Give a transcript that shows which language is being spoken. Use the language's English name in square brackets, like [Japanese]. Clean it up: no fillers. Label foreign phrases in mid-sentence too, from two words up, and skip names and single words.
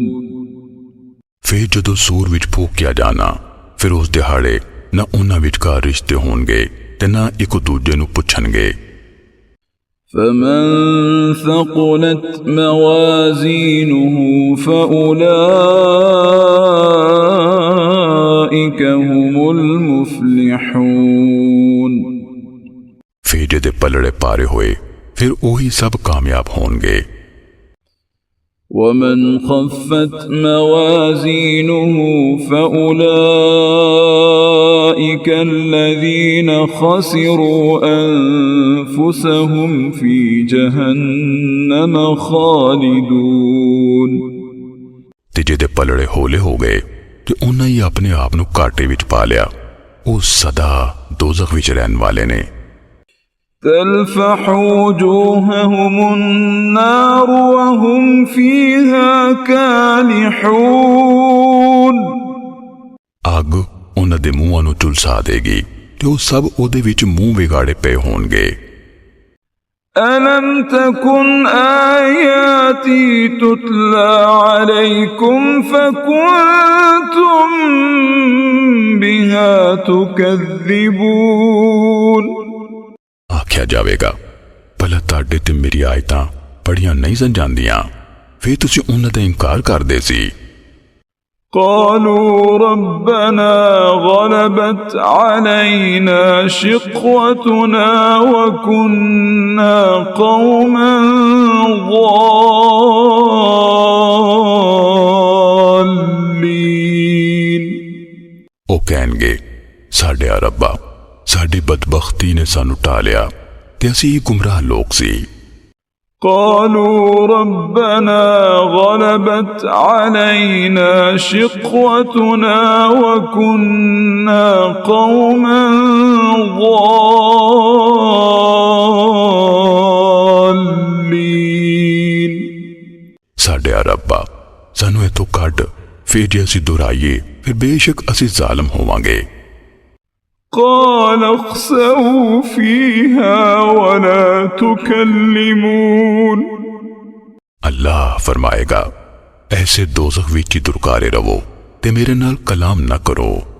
[Punjabi] ਫਿਰ ਜਦੋਂ ਸੂਰ ਵਿਚ ਫੂਕਿਆ ਜਾਣਾ ਫਿਰ ਉਸ ਦਿਹਾੜੇ ਨਾ ਉਨ੍ਹਾਂ ਵਿਚਕਾਰ ਰਿਸ਼ਤੇ ਹੋਣਗੇ ਤੇ ਨਾ ਇਕ ਦੂਜੇ ਨੂੰ ਪੁੱਛਣਗੇ। [Arabic] فمن ثقلت موازينه فأولئك هم المفلحون। [Punjabi] ਫਿਰ ਜਿਹਦੇ ਪਲੜੇ ਪਾਰੇ ਹੋਏ ਫਿਰ ਓਹੀ ਸਭ ਕਾਮਯਾਬ ਹੋਣਗੇ। [Arabic] ومن خفت موازينه فأولئك الذين خسروا أنفسهم في جهنم خالدون. [Punjabi] ਤੇ ਜਿਹਦੇ ਪਲੜੇ ਹੌਲੇ ਹੋ ਗਏ ਤੇ ਉਨ੍ਹਾਂ ਹੀ ਆਪਣੇ ਆਪ ਨੂੰ ਘਾਟੇ ਵਿਚ ਪਾ ਲਿਆ, ਉਹ ਸਦਾ ਦੋਜ਼ਖ਼ ਵਿਚ ਰਹਿਣ ਵਾਲੇ ਨੇ। [Arabic] تلفح وجوههم النار وهم فيها كالحون [Punjabi] ਅੱਗ ਉਹਨਾਂ ਦੇ ਮੂੰਹਾਂ ਨੂੰ ਝੁਲਸਾ ਦੇਗੀ ਤੇ ਉਹ ਸਭ ਉਹਦੇ ਵਿੱਚ ਮੂੰਹ ਵਿਗਾੜੇ ਪਏ ਹੋਣਗੇ। [Arabic] ألم تكن آياتي تتلى عليكم فكنتم بها تكذبون [Punjabi] ਆਖਿਆ ਜਾਵੇਗਾ ਭਲਾ ਤੁਹਾਡੇ ਤੇ ਮੇਰੀ ਆਇਤਾਂ ਪੜੀਆਂ ਨਹੀਂ ਸਨ ਜਾਂਦੀਆਂ, ਫਿਰ ਤੁਸੀਂ ਉਹਨਾਂ ਦਾ ਇਨਕਾਰ ਕਰਦੇ ਸੀ। [Arabic] قالوا ربنا غلبت علينا شقوتنا وكنا قوما ضالين [Punjabi] ਉਹ ਕਹਿਣਗੇ ਸਾਡੇ ਰੱਬਾ ਸਾਡੀ ਬਦਬਖਤੀ ਨੇ ਸਾਨੂੰ ਢਾ ਲਿਆ ਤੇ ਅਸੀਂ ਗੁੰਮਰਾਹ ਲੋਕ ਸੀ। [Arabic] قالوا ربنا غلبت علينا شقوتنا وكنا قوما ضالين [Punjabi] ਸਾਡੇ ਰੱਬਾ ਸਾਨੂੰ ਇਥੋਂ ਕੱਢ, ਫਿਰ ਜੇ ਅਸੀਂ ਦੁਹਰਾਈਏ ਫਿਰ ਬੇਸ਼ੱਕ ਅਸੀਂ ਜ਼ਾਲਮ ਹੋਵਾਂਗੇ। [Arabic] قال اخسئوا فيها ولا تكلمون [Punjabi] ਅੱਲਾਹ ਫਰਮਾਏਗਾ ਐਸੇ ਦੋਜ਼ਖ ਵਿੱਚ ਹੀ ਦੁਰਕਾਰੇ ਰਹੋ ਤੇ ਮੇਰੇ ਨਾਲ ਕਲਾਮ ਨਾ ਕਰੋ।